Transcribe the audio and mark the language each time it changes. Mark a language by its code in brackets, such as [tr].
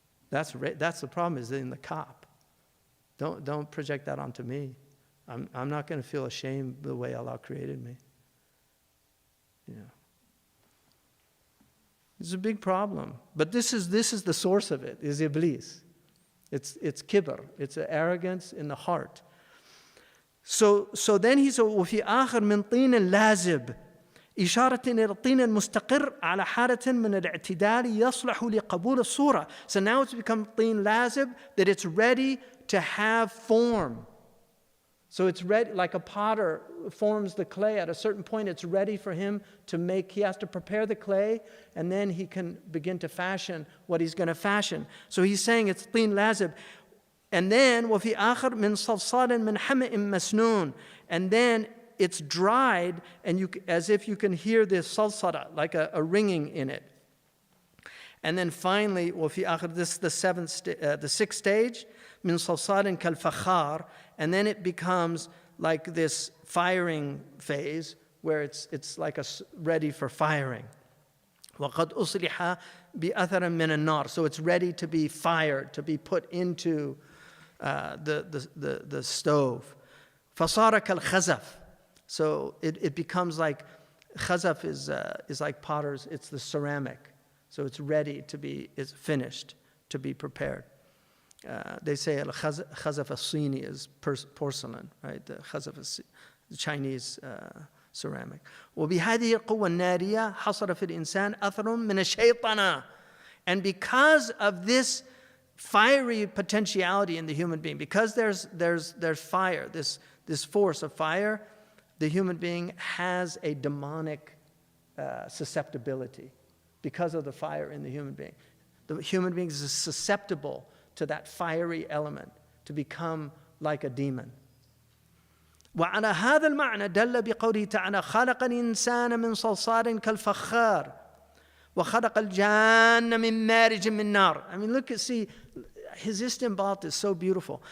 [en] That's the problem, is in the cop. Don't project that onto me. I'm not going to feel ashamed the way Allah created me. You know. It's a big problem. But this is the source of it, is Iblis. It's kibr. It's arrogance in the heart. So then he said, [ar] وفي آخر من طين لازب إشارة إلى الطين المستقر على حالة من الاعتدال يصلح لقبول الصورة. [en] So now it's become [ar] طين لازب, [en] that it's ready to have form. So it's ready, like a potter forms the clay. At a certain point, it's ready for him to make. He has to prepare the clay, and then he can begin to fashion what he's going to fashion. So he's saying it's [ar] طين لازب. [en] And then [ar] وفي آخر من صلصال من حمإ مسنون. [en] And then it's dried, and as if you can hear the salsara, like a ringing in it. And then finally, [ar] وفي آخر, [en] this is the sixth stage, [ar] من صلصال كالفخار. [en] And then it becomes like this firing phase where it's like ready for firing. [ar] وقد أصلح بأثر من النار. [en] So it's ready to be fired, to be put into the stove. [ar] فصار كالخزف. [en] So it becomes like, khazaf is like potters, it's the ceramic. So it's ready to be, it's finished, to be prepared. They say al-khazaf al-Sini is porcelain, right? The khazaf is the Chinese ceramic. [ar] وبهذه القوة النارية حصل في الإنسان أثر من الشيطنة. [en] And because of this fiery potentiality in the human being, because there's fire, this force of fire, the human being has a demonic susceptibility because of the fire in the human being. The human being is susceptible to that fiery element, to become like a demon. [ar] وعلى هذا المعنى دل بقوله تعالى خلق الإنسان من صلصال كالفخار وخلق الجان من مارج من نار. [en] I mean, see, his istinbat is so beautiful.